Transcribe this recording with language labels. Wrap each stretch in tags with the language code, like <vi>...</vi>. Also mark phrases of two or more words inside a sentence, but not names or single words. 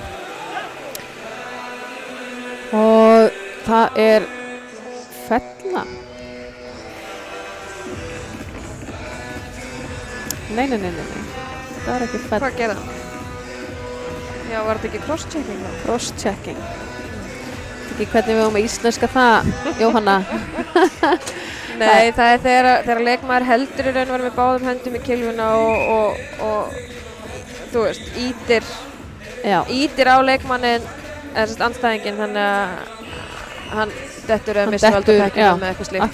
<is>Og það er fella. Nei. Það er ekki fella. Hvað gerði hann? Já, var þetta ekki</is> <en>cross-checking</en> <is>þá?</is> <en>Cross-checking.</en> <is>Ekki hvernig við höfum að íslenska það, Jóhanna. Nei, það er þegar leikmaður heldur í raun og veru með báðum höndum í kylfuna og þú veist, ítir á leikmannin eða andstæðinginn, þannig að hann dettur eða missir valda pekkinu með eitthvað slíkt.</is>